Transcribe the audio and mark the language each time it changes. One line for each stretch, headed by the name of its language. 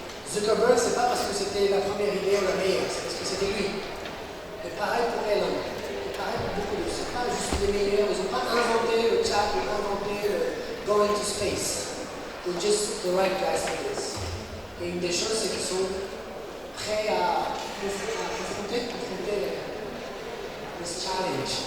French: Zuckerberg, c'est pas parce que c'était la première idée ou la meilleure, c'est parce que c'était lui. Et pareil pour Elon. Pareil pour beaucoup d'autres. C'est pas juste les meilleurs. Ils n'ont pas inventé le chat, ils n'ont pas inventé le
English: going to space. They're just the right guys for this.
French: Et une des choses, c'est qu'ils sont prêts à confronter
English: this challenge.